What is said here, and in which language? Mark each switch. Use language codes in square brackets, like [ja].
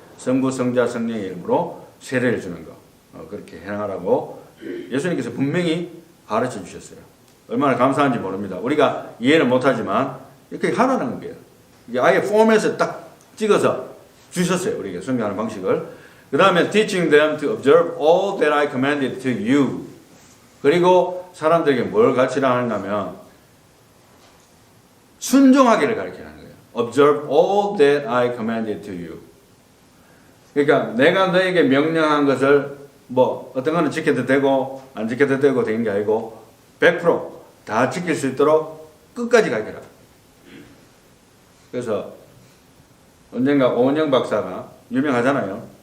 [ko] 성부, 성자, 성령의 이름으로 세례를 주는 거. 그렇게 행하라고 예수님께서 분명히 가르쳐 주셨어요. 얼마나 감사한지 모릅니다. 우리가 이해는 못하지만 이렇게 하라는 거예요. 이게 아예 포맷을 딱 찍어서 주셨어요. 우리에게 설명하는 방식을. 그 다음에 [en] teaching them to observe all that I commanded to you. [ko] 그리고 사람들에게 뭘 가르치라 하는가 하면 순종하기를 가르치라는 거예요. [en] Observe all that I commanded to you. [ko] 그러니까 내가 너에게 명령한 것을 뭐 어떤 거는 지켜도 되고 안 지켜도 되고 되는 게 아니고 100% 지킬 수 있도록 끝까지 가르쳐라. 그래서 언젠가 오은영 박사가 유명하잖아요.